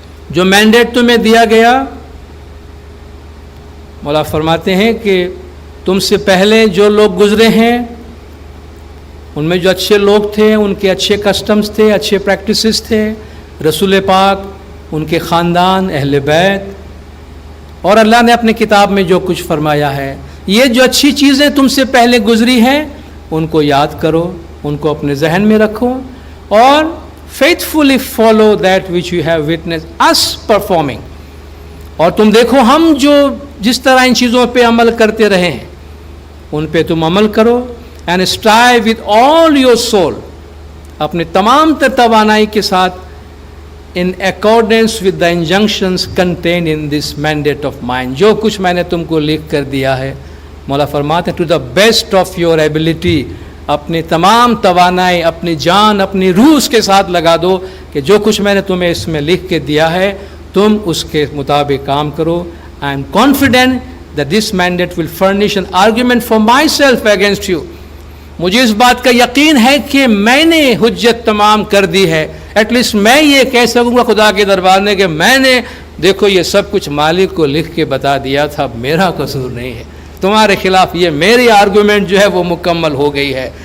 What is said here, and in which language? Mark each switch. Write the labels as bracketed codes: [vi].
[ur] جو مینڈیٹ تمہیں دیا گیا، مولا فرماتے ہیں کہ تم سے پہلے جو لوگ گزرے ہیں ان میں جو اچھے لوگ تھے، ان کے اچھے کسٹمز تھے، اچھے پریکٹسز تھے، رسول پاک، ان کے خاندان، اہل بیت، اور اللہ نے اپنی کتاب میں جو کچھ فرمایا ہے، یہ جو اچھی چیزیں تم سے پہلے گزری ہیں ان کو یاد کرو، ان کو اپنے ذہن میں رکھو. [en] اور faithfully follow that which you have witnessed us performing. [ur] اور تم دیکھو ہم جو جس طرح ان چیزوں پہ عمل کرتے رہے ہیں ان پہ تم عمل کرو. [en] and strive with all your soul, [ur] اپنے تمام تر توانائی کے ساتھ, [en] in accordance with the injunctions contained in this mandate of mine, [ur] جو کچھ میں نے تم کو لکھ کر دیا ہے. مولا فرماتے ہیں [en] to the best of your ability, [ur] اپنی تمام توانائی, اپنی جان, اپنی روح اس کے ساتھ لگا دو کہ جو کچھ میں نے تمہیں اس میں لکھ کے دیا ہے تم اس کے مطابق کام کرو. [en] I am confident that this mandate will furnish an argument for myself against you. [ur] مجھے اس بات کا یقین ہے کہ میں نے حجت تمام کر دی ہے. ایٹ لیسٹ میں یہ کہہ سکوں گا خدا کے دربار میں کہ میں نے دیکھو یہ سب کچھ مالک کو لکھ کے بتا دیا تھا, میرا قصور نہیں ہے. تمہارے خلاف یہ میری آرگومنٹ جو ہے وہ مکمل ہو گئی ہے.